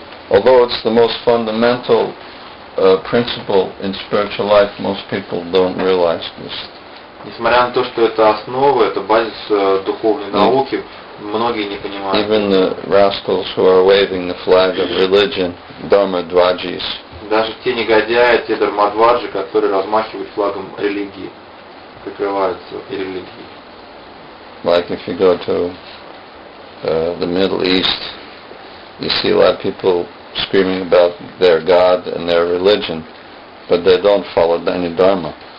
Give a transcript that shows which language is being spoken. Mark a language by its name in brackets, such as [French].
[English] Although it's the most fundamental principle in spiritual life, most people don't realize this. [Russian] Несмотря на то, что это основа, это базис духовной науки, многие не понимают. [English] Even the rascals who are waving the flag of religion, dharmadvajis. [Russian] Даже те негодяи, те дharmadvaji, которые размахивают флагом религии, прикрываются религией. [English] Like if you go to the Middle East, you see a lot of people screaming about their God and their religion, but they don't follow any dharma.